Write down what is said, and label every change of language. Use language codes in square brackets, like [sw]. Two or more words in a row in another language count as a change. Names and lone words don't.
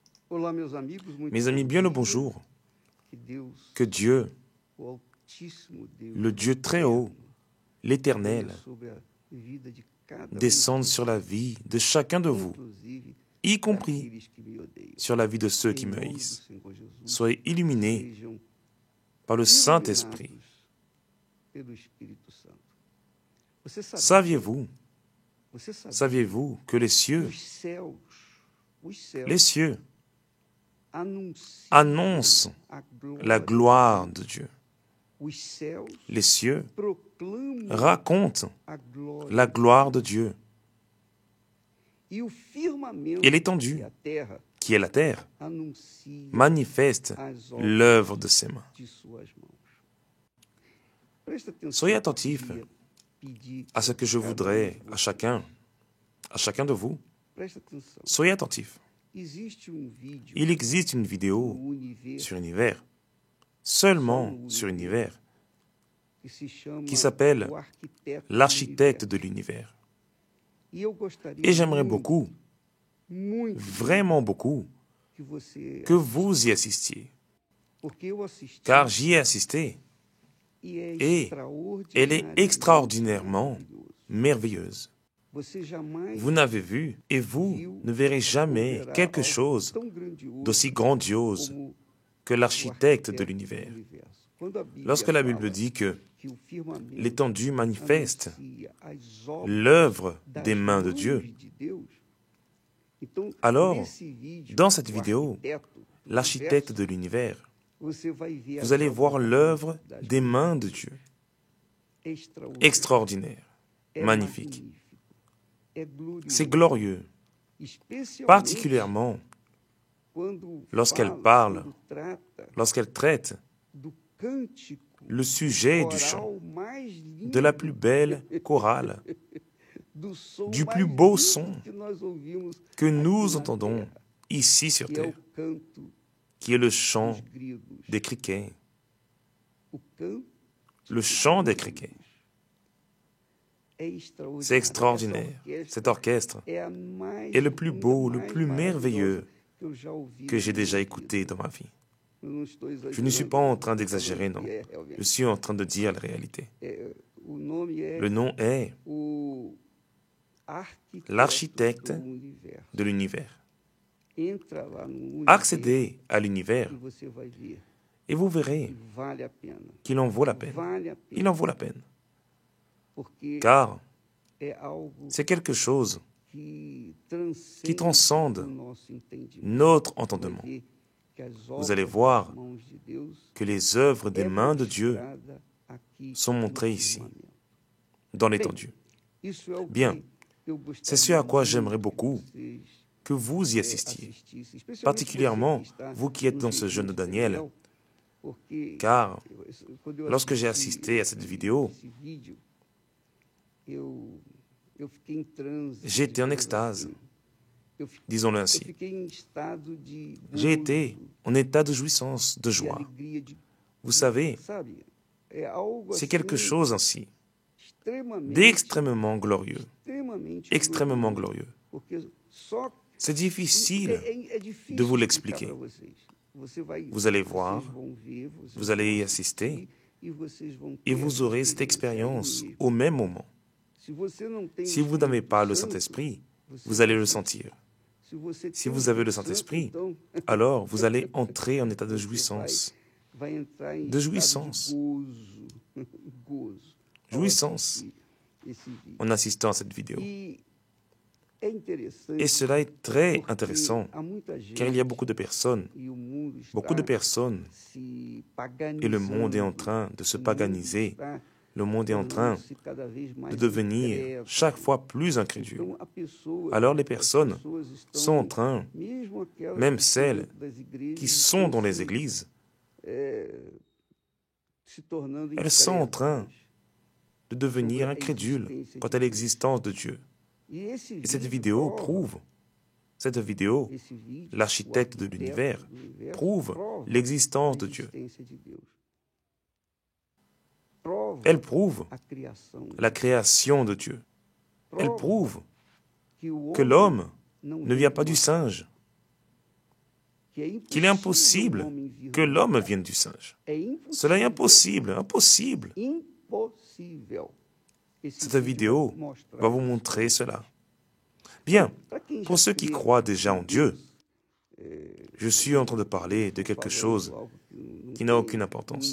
[pt] Olá, meus amigos, muito [fr] Mes amis, [pt] bom [fr] bien le [pt] dia. [fr] bonjour. [pt] Que Deus, [fr] Que Dieu, [pt] o Altíssimo Deus, [fr] le Dieu très haut, [pt] venha [fr] l'Éternel, [pt] sobre a vida de cada [fr] descende de sur la vie de chacun de vous, [pt] inclusive [fr] y compris [pt] daqueles que me odeiam. [fr] sur la vie de ceux qui [pt] Em [fr] me [pt] nome do [fr] haïssent. [pt] Senhor Jesus, [fr] Soyez illuminés [pt] sejam [fr] par le Saint-Esprit. [pt] iluminados pelo Espírito Santo. Você sabia, [fr] Saviez-vous, [pt] você sabia [fr] saviez-vous que les cieux [pt] anunciam [fr] annoncent [pt] a [fr] la [pt] glória [fr] gloire de Dieu? [pt] Os céus [fr] Les cieux [pt] proclamam [fr] racontent [pt] a glória [fr] la gloire de Dieu. [pt] e o firmamento [fr] Et l'étendue, [pt] e a terra [fr] qui est la terre, [pt] anuncia [fr] manifeste [pt] as obras [fr] l'œuvre de ses mains. [pt] de suas mãos. Presta atenção. [fr] Soyez attentifs [pt] Eu queria pedir [fr] à ce que je [pt] cada [fr] voudrais [pt] um de [fr] à [pt] vocês. [fr] chacun de vous. [pt] Presta atenção. [fr] Soyez attentifs. [pt] Existe vídeo [fr] Il existe une vidéo [pt] no Univers [fr] sur Univers, seulement sur Univers, [pt] que se chama [fr] qui s'appelle [pt] O Arquiteto do [fr] l'architecte de [pt] Universo. [fr] l'univers. [pt] E eu gostaria [fr] Et j'aimerais [pt] muito, [fr] beaucoup, [pt] muito [fr] vraiment beaucoup, [pt] que você [fr] que vous y assistiez. [pt] porque eu assisti [fr] Car j'y ai assisté [pt] e é [fr] et elle est extraordinairement [pt] maravilhoso. [fr] merveilleuse. [pt] Você jamais [fr] Vous n'avez vu et vous ne verrez jamais [pt] verá [fr] quelque [pt] algo [fr] chose [pt] tão grandioso [fr] d'aussi grandiose [pt] como [fr] que [pt] o [fr] l'architecte de [pt] arquiteto do [fr] l'univers. [pt] universo. Quando a Bíblia [fr] Lorsque la Bible [pt] fala [fr] dit que [pt] que o firmamento [fr] l'étendue manifeste [pt] anuncia as obras [fr] l'œuvre [pt] das [fr] des mains de [pt] mãos [fr] Dieu, [pt] de Deus, então, [fr] alors, [pt] nesse vídeo, [fr] dans cette [pt] o [fr] vidéo, [pt] arquiteto do [fr] l'architecte [pt] universo, [fr] de l'univers, [pt] você vai ver [fr] vous [pt] as [fr] allez voir [pt] obras [fr] l'œuvre [pt] das [fr] des [pt] mãos [fr] mains de Dieu. [pt] extraordinárias. [fr] Extraordinaire, [pt] É [fr] magnifique. [pt] magnífico, é glorioso, [fr] C'est glorieux, [pt] especialmente [fr] particulièrement [pt] quando [fr] lorsqu'elle [pt] fala, [fr] parle, [pt] quando trata [fr] lorsqu'elle traite [pt] do cântico [fr] le sujet du chant, [pt] coral mais lindo, [fr] de la plus belle chorale, [pt] do som [fr] du [pt] mais [fr] plus beau [pt] lindo [fr] son [pt] que nós ouvimos [fr] que nous [pt] aqui na [fr] entendons [pt] terra, [fr] ici sur [pt] que é o [fr] terre, [pt] canto [fr] qui est le chant [pt] dos grilos. [fr] des criquets, [pt] O canto [fr] le chant des criquets. [pt] é extraordinário. [fr] C'est extraordinaire. [pt] Essa [fr] Cet orchestre [pt] é a mais [fr] est le plus beau, [pt] linda, [fr] le [pt] mais [fr] plus merveilleux [pt] maravilhosa que eu já ouvi [fr] que [pt] na [fr] j'ai [pt] minha [fr] déjà [pt] vida. [fr] écouté dans ma vie. [pt] Eu não estou [fr] Je ne suis pas en train d'exagérer, [pt] exagerando, [fr] non. [pt] é realmente. [fr] Je suis en train de dire la réalité. [pt] O nome é [fr] Le nom est [pt] o [fr] l'architecte [pt] do universo. [fr] de l'univers. [pt] Entra lá no Univers [fr] Accédez à l'univers [pt] e você vai ver [fr] et vous [pt] que [fr] verrez [pt] vale a pena. [fr] qu'il en vaut la peine. [pt] Vale a pena. [fr] Il en vaut la peine. [pt] Porque [fr] Car [pt] é algo [fr] c'est quelque chose [pt] que [fr] qui transcende [pt] o nosso entendimento. [fr] notre [pt] Vai [fr] entendement. [pt] ver que as [fr] Vous allez [pt] obras [fr] voir [pt] das mãos de Deus [fr] que les œuvres des [pt] é [fr] mains de Dieu [pt] mostrada aqui [fr] sont [pt] no [fr] montrées ici, [pt] firmamento. [fr] dans l'étendue. [pt] Isso é o [fr] Bien. [pt] que eu gostaria [fr] C'est ce à quoi [pt] muito [fr] j'aimerais [pt] que [fr] beaucoup [pt] vocês, [fr] que vous y assistiez, [pt] assistissem, especialmente [fr] particulièrement [pt] você que está [fr] vous qui êtes [pt] no [fr] dans ce [pt] jejum [fr] jeûne de [pt] de Daniel, Daniel, porque [fr] car [pt] quando eu [fr] lorsque j'ai [pt] assisti [fr] assisté à cette vidéo, [pt] esse vídeo, eu fiquei em transe. [fr] j'étais en [pt] digamos [fr] extase, [pt] assim. [fr] disons-le [pt] Eu [fr] ainsi. [pt] fiquei em estado de [fr] J'ai été en état de jouissance, de de joie. [pt] alegria, [fr] Vous savez, [pt] sabe? É algo [fr] c'est quelque [pt] assim [fr] chose ainsi, [pt] extremamente, [fr] d'extrêmement glorieux, extrêmement glorieux. [pt] Porque só [fr] C'est difficile [pt] é difícil [fr] de vous [pt] explicar [fr] l'expliquer. [pt] pra vocês. [fr] Vous allez voir, [pt] vão ver, vocês [fr] vous allez y [pt] vão [fr] assister, [pt] assistir, e vocês vão ter [fr] et vous [pt] essa [fr] aurez cette expérience au même moment. [pt] Se você não tem [fr] Si [pt] o [fr] vous n'avez [pt] Espírito [fr] pas le [pt] Santo, [fr] Saint-Esprit, [pt] você [fr] vous allez le sentir. [pt] Se você [fr] Si [pt] tem o [fr] vous avez le [pt] Espírito Santo, [fr] Saint-Esprit, [pt] então, [fr] alors vous allez entrer en état de jouissance. [pt] vai entrar em [fr] De [pt] estado [fr] jouissance. [pt] de gozo. Gozo. [fr] Jouissance [pt] Esse vídeo. [fr] en assistant à cette vidéo. [pt] E é interessante [fr] Et cela est très [pt] porque [fr] intéressant, [pt] há muita gente, [fr] car il y a beaucoup de personnes, [pt] e o mundo [fr] beaucoup de [pt] está [fr] personnes, [pt] se [fr] et le monde est en [pt] paganizando, [fr] train de se [pt] o mundo [fr] paganiser, [pt] está [fr] le monde est en train [pt] tornando-se cada vez mais [fr] de devenir [pt] incrédulo. [fr] chaque fois plus incrédule. [pt] Então, a pessoa, [fr] Alors les [pt] as [fr] personnes [pt] pessoas estão, [fr] sont en train, [pt] mesmo aquelas [fr] même [pt] que [fr] celles [pt] estão dentro das igrejas, [fr] qui sont dans les [pt] estão [fr] églises, [pt] se tornando [fr] elles sont en [pt] incrédulas. [fr] train de devenir incrédules quant à l'existence de Dieu. [pt] E esse [fr] Et cette [pt] vídeo [fr] vidéo [pt] prova, [fr] prouve, cette vidéo, [pt] esse vídeo, [fr] l'architecte de [pt] o arquiteto [fr] l'univers, [pt] do universo, [fr] prouve [pt] prova [fr] l'existence de [pt] a [fr] Dieu. [pt] existência de Deus. Prova [fr] Elle prouve [pt] a criação. [fr] la création de Dieu. Elle [pt] Prova [fr] prouve [pt] que o [fr] que [pt] homem [fr] l'homme [pt] não [fr] ne [pt] vem [fr] vient [pt] de [fr] pas du [pt] uma- [fr] singe. qu'il est impossible que l'homme vienne du singe. Cela est impossible, impossible. Cette vidéo va vous montrer cela. Bien, pour ceux qui croient déjà en Dieu, je suis en train de parler de quelque chose qui n'a aucune importance.